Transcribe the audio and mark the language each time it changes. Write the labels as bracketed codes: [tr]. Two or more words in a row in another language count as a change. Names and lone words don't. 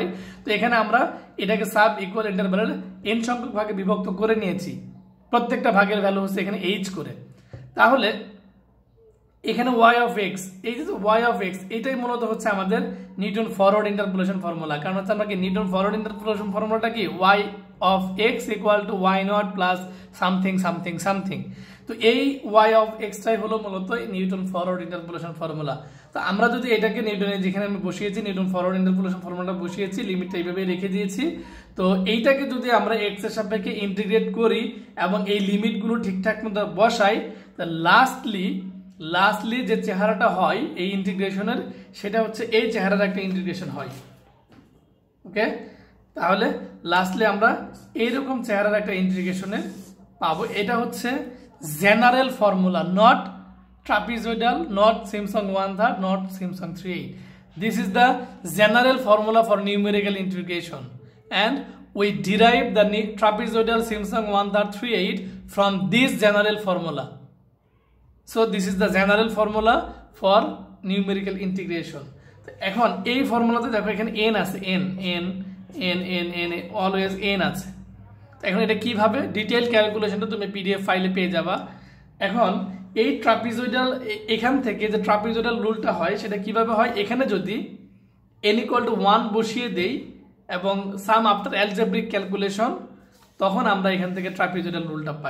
[bn] তো এখানে আমরা এটাকে [en] sub equal interval [bn] n সংখ্যক ভাগে বিভক্ত করে নিয়েছি, প্রত্যেকটা ভাগের ভ্যালু হচ্ছে এখানে h করে। তাহলে এখানে [en] y of x, [bn] এই যে [en] y of x [bn] এটাই মূলত হচ্ছে আমাদের [en] Newton forward interpolation formula. [bn] কারণ হচ্ছে আমরা কি [en] Newton forward interpolation formula [bn] কি [en] y of x [bn] = y0 [en] plus something something something. [bn] তো এই [en] y of x [bn] টাই হলো মূলত [en] Newton forward interpolation formula. [bn] তো আমরা যদি এটাকে নিউটনের যেখানে আমি বসিয়েছি [en] Newton forward interpolation formula [bn] বসিয়েছি, লিমিটটা এইভাবে রেখে দিয়েছি। তো এইটাকে যদি আমরা x এর সাপেক্ষে ইন্টিগ্রেট করি এবং এই লিমিটগুলো ঠিকঠাক মতো বসাই, তো লাস্টলি যে চেহারাটা হয় এই ইন্টিগ্রেশনের, সেটা হচ্ছে এই চেহারার একটা ইন্টিগ্রেশন হয়। ওকে, তাহলে লাস্টলি আমরা এইরকম চেহারার একটা ইন্টিগ্রেশনে পাবো। এটা হচ্ছে [en] general formula, not trapezoidal, not Simpson 1/3, not Simpson 3/8. This is the general formula for numerical integration, and we derive the trapezoidal Simpson 1/3 3/8 from this general formula. So this is the general formula for numerical integration. [bn] তো এখন এই ফর্মুলাতে দেখো এখানে n আছে, n অলওয়েজ n আছে। এখন এটা কিভাবে [en] detail calculation [bn] তুমি [en] PDF file [bn] পেয়ে যাবা। এখন এই ট্রাপিজয়েডাল, এখান থেকে যে [en] trapezoidal rule [bn] হয় সেটা কিভাবে হয়, এখানে যদি n = 1 বসিয়ে দেই এবং [en] some after algebraic calculation, [bn] তখন আমরা এখান থেকে [en] trapezoidal rule [bn] পাই।